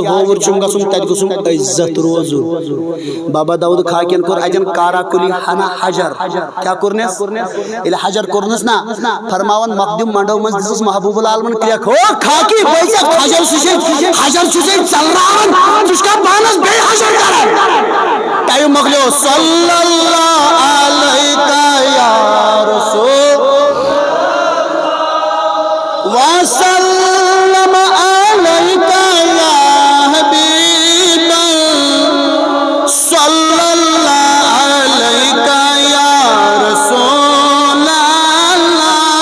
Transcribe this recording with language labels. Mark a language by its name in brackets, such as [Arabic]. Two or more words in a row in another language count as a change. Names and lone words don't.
[Kashmiri] ہووُر چھُم گژھُن تَتہِ گوٚژھُم عزت روزُن بابا داؤد خاکین کوٚر اَتٮ۪ن کارا کُلی ہنا حجر کیٛاہ کوٚرنس ییٚلہِ حجر کوٚرنس نا فرماوان مخدوٗم منڈو منٛز دِژٕس [Arabic] محبوب العالمن [Kashmiri] کرٛیکھ او خاکی بٲژ حجر چھُ ژےٚ ژلراوان ژٕ چھُکھا پانس بیٚیہِ حجر کران ٹایم مۄکلیو [Arabic] صلی اللہ علیہ یا رسول وسلم علیہ یا حبیب صلی اللہ علیہ یا رسول اللہ